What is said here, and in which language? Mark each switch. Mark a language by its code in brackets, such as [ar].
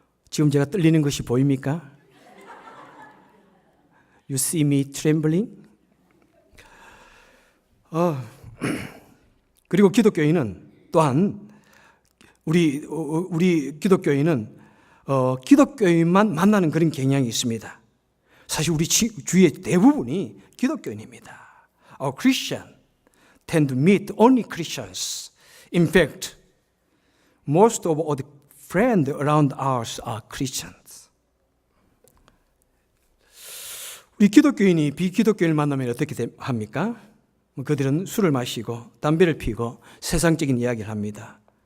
[ko] 지금 제가 떨리는 것이 보입니까? [en] You see me trembling? [ko] 그리고 기독교인은 또한 우리 기독교인은 기독교인만 만나는 그런 경향이 있습니다. 사실 우리 주위의 대부분이 기독교인입니다. [en] Our Christian, tend to meet only Christians. In fact, most of our friends around us are Christians. [ko] 우리 기독교인이 비기독교인을 만나면 어떻게 합니까? 그들은 술을 마시고 담배를 피우고 세상적인 이야기를 합니다.